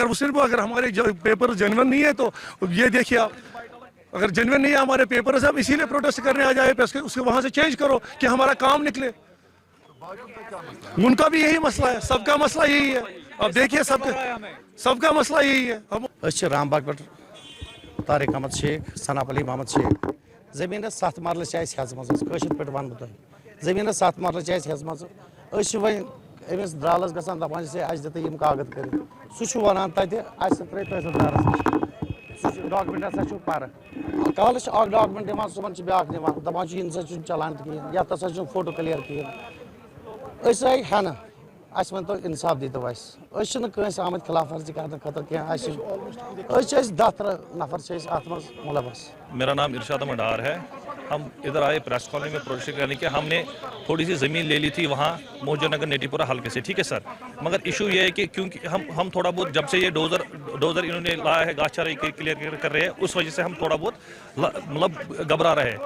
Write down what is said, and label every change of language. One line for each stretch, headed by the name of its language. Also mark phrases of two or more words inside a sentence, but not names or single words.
Hindi: अगर हमारे पेपर जेन्युइन नहीं है तो ये देखिए आप, अगर जेन्युइन नहीं है हमारे पेपर से, हम इसीलिए प्रोटेस्ट करने आ जाए, उसके वहां से चेंज करो कि हमारा काम निकले। उनका भी यही मसला है, सबका मसला यही है। अब देखिए सबका मसला यही है।
Kashmiri: रामबाग पे तारिक अहमद शेख, सनाप अली मोहम्मद शेख, जमीन 7 मरल हेजम पे वन बह जमीन 7 मरल हेजम अमिस द्रालस गसान दपान दिम कागज कर सह वन तहसीलदार डॉक्यूमेंट हसा पर कल डॉक्यूमेंट दिवान सुबह ब्याक दिवान दपान इन चलान कहें या तसा फोटो क्लियर कहें आई हेन अस वन तो इंसाफ दीतो कंस आमद खिलाफ वर्जी करने खतर कह 10 नफर अत मुलवस।
Hindi: मेरा नाम इरशाद मडार है। हम इधर आए प्रेस कॉलोनी में प्रोटेस्ट करने के। हमने थोड़ी सी ज़मीन ले ली थी वहाँ मौजनगर नेटीपुरा हल्के से, ठीक है सर। मगर इशू ये है कि क्योंकि हम थोड़ा बहुत जब से ये डोज़र इन्होंने लाया है, घास चारा क्लियर कर रहे हैं, उस वजह से हम थोड़ा बहुत मतलब घबरा रहे हैं।